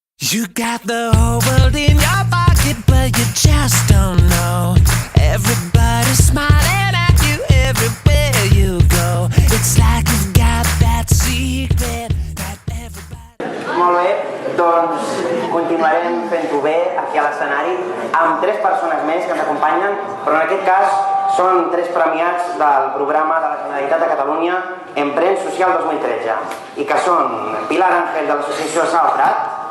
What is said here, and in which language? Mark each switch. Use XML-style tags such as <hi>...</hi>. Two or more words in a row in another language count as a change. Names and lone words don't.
<en>You got the whole world in your pocket, but you just don't know. Everybody's smiling at you everywhere you go. It's like you've got that secret that everybody...</en> <ca>Molt bé, doncs continuarem fent-ho bé aquí a l'escenari amb 3 persones més que ens acompanyen, però en aquest cas són 3 premiats del programa de la Generalitat de Catalunya Emprèn Social 2013 i que són Pilar Ángel de l'associació Sal Prat,</ca>